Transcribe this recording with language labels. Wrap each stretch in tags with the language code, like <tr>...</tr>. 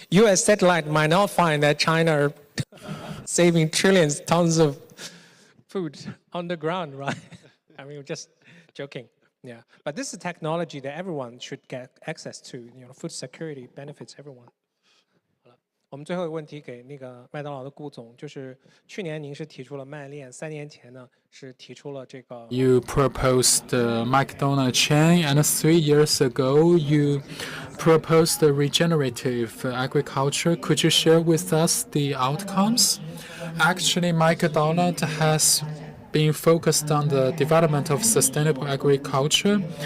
<en>U.S. satellite might not find that China saving trillions tons of food underground, right? I mean, we're just joking. Yeah, but this is technology that everyone should get access to. You know, food security benefits everyone.</en> <zh>我们最后一个问题给那个麦当劳的顾总，就是去年您是提出了慢链，3年前呢是提出了这个。</zh> <en>You proposed the McDonald's chain, and 3 years ago you proposed the regenerative agriculture. Could you share with us the outcomes? Actually, McDonald's has been focused on the development of sustainable agriculture.</en>